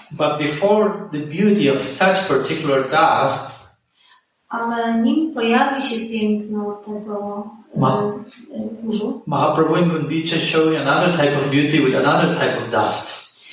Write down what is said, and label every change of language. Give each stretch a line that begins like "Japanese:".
English: But before the beauty of such particular dust,
Polish: ale nim pojawi się piękno tego kurzu,
English: Mahaprabhu in Gundicha showed another type of beauty with another type of dust.